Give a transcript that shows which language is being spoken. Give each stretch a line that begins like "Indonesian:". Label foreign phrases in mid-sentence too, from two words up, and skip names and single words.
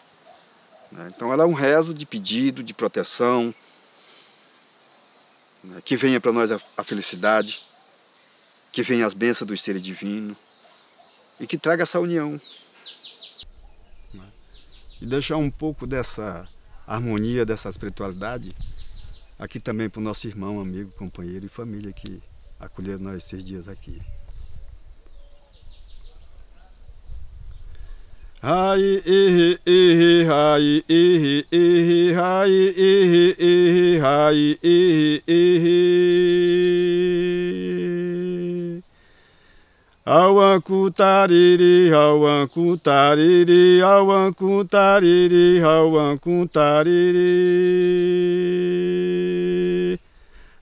Portuguese: Então ela é um rezo de pedido, de proteção, que venha para nós a felicidade, que venha as bênçãos dos seres divinos e que traga essa união. E deixar um pouco dessa harmonia, dessa espiritualidade aqui também para o nosso irmão, amigo, companheiro e família que acolheram nós esses dias aqui. Hai hai hai hai hai Awankutariri, awankutariri, awankutariri, awankutariri.